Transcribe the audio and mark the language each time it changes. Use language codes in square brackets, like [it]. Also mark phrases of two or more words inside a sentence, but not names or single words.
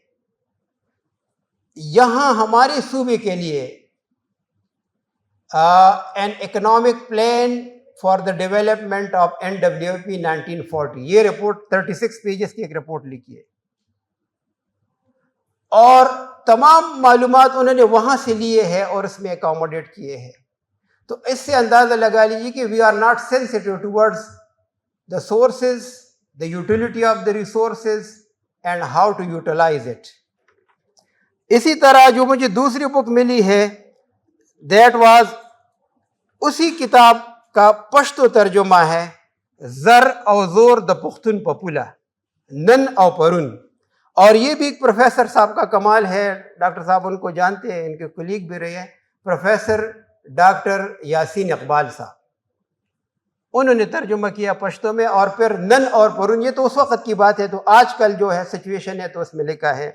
[ur] یہاں ہمارے صوبے کے لیے این اکنامک پلان فار دا ڈیولپمنٹ آف NWP 1940, یہ رپورٹ 36 پیجز کی ایک رپورٹ لکھی ہے, اور تمام معلومات انہوں نے وہاں سے لیے ہیں اور اس میں اکاموڈیٹ کیے ہیں. تو اس سے اندازہ لگا لیجیے کہ [en] we are not sensitive towards the sources, the utility of the resources and how to utilize it. [ur] اسی طرح جو مجھے دوسری بک ملی ہے [en] that was [ur] اسی کتاب کا پشتو ترجمہ ہے, زر او زور دا پختون پپولا, نن او پرون, اور یہ بھی ایک پروفیسر صاحب کا کمال ہے, ڈاکٹر صاحب ان کو جانتے ہیں, ان کے کولیگ بھی رہے ہیں, پروفیسر ڈاکٹر یاسین اقبال صاحب, انہوں نے ترجمہ کیا پشتو میں, اور پھر نن اور پرون, یہ تو اس وقت کی بات ہے, تو آج کل جو ہے سچویشن ہے تو اس میں لکھا ہے.